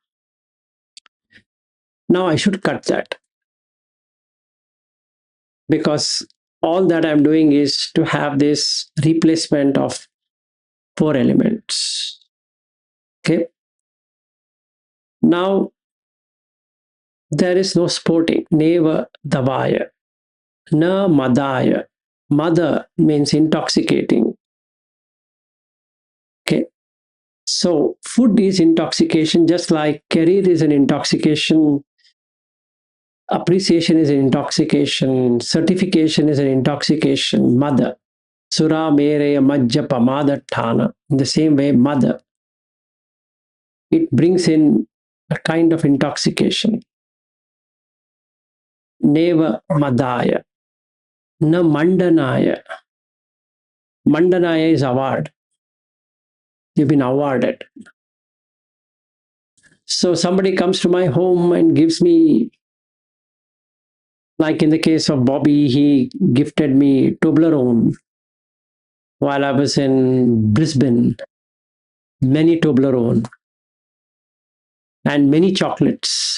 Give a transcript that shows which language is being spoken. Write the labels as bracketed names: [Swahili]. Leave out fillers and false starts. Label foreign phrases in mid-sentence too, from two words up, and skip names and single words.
[English] Now I should cut that because all that I'm doing is to have this replacement of 4 elements. Okay. Now there is no sporting. [Pali] Neva davaya. Na madaya. [English] Mada means intoxicating. Okay. So food is intoxication, just like career is an intoxication, appreciation is an intoxication, certification is an intoxication. Mada. [Pali] Sura mereya majja pamada thana. [English] In the same way, mada. It brings in a kind of intoxication. [Pali] Neva madaya. Na mandanaya. [English] Mandanaya is award. You've been awarded. So somebody comes to my home and gives me, like in the case of Bobby, he gifted me Toblerone while I was in Brisbane, many Toblerone and many chocolates.